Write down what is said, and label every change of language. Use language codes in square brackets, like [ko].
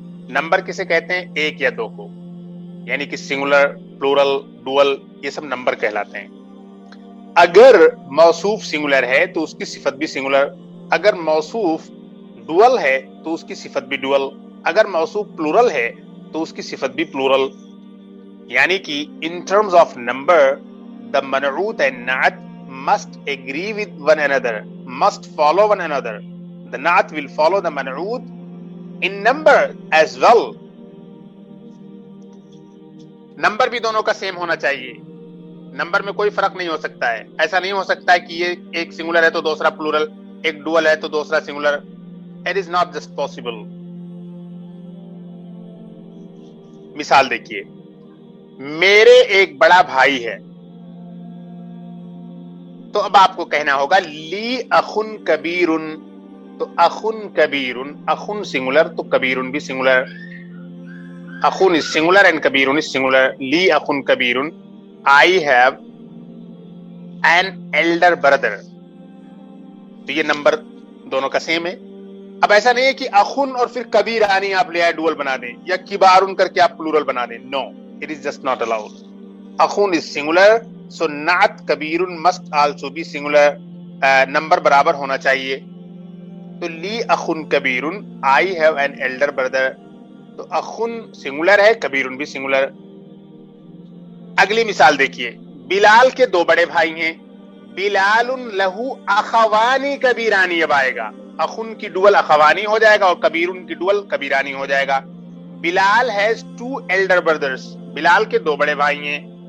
[ur] Number کسے کہتے ہیں؟ ایک یا دو کو، یعنی کہ سنگولر، پلورل، ڈوئل، یہ سب نمبر کہلاتے ہیں. اگر موصوف سنگولر ہے تو اس کی صفت بھی سنگولر، اگر موصوف ڈوئل ہے تو اس کی صفت بھی ڈوئل، اگر موصوف پلورل ہے تو اس کی صفت بھی پلورل. یعنی کہ [en] In terms of number the man'ut and na'at must agree with one another, must follow one another. The na'at will follow the man'ut in number as well. [ur] Number بھی دونوں کا سیم ہونا چاہیے، نمبر میں کوئی فرق نہیں ہو سکتا ہے. ایسا نہیں ہو سکتا ہے کہ یہ ایک سنگولر ہے تو دوسرا پلورل، ایک ڈوئل ہے تو دوسرا singular. [en] It is not just possible. [ur] مثال دیکھیے، میرے ایک بڑا بھائی ہے، تو اب آپ کو کہنا ہوگا [ar] لی اخن کبیرن. [ur] تو اخن کبیرن، اخن سنگولر تو کبیرن بھی singular. [en] اخن is singular and کبیرن is singular. [ar] لی اخن کبیرن، [en] I have an elder brother. [ur] تو یہ نمبر دونوں کا سیم ہے. اب ایسا نہیں ہے کہ اخن اور پھر کبیرانی آپ لے آئے ڈوئل بنا دیں، یا کبارن کر کے آپ پلورل بنا دیں. [en] No, it is just not allowed. اخن is singular, so نعت کبیرن must also be singular. [ur] Number برابر ہونا چاہیے. [en] تو [ar] لی اخن کبیرن، [en] I have an elder brother. [ur] تو اخن سنگولر ہے، کبیرن بھی سنگولر. اگلی مثال دیکھیے، بلال کے دو بڑے بھائی ہیں. [ar] بلال لہو اخوانی کبیرانی. [ur] اب آئے گا اخن کی ڈوئل اخوانی ہو جائے گا اور کبیرن کی ڈوئل کبیرانی ہو جائے گا. [en] Bilal has two elder brothers. [ur] بلال کے دو بڑے بھائی ہیں.